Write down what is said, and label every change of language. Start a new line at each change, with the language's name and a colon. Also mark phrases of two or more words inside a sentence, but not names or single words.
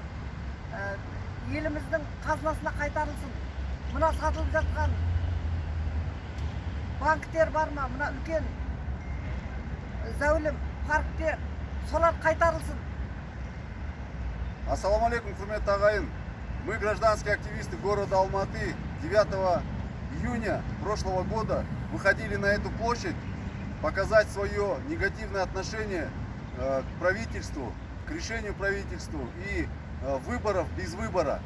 Kazakh: Еліміздің қазынасына қайтарылсын. Мына сатылып жатқан банктер бар ма? Мына үлкен зәулім парктер, солар қайтарылсын.
Arabic: السلام عليكم,
Kazakh: құрметті ағайын.
Russian: Мы, гражданские активисты города Алматы, 9 июня прошлого года выходили на эту площадь показать свое негативное отношение к правительству, к решению правительства и выборов без выбора.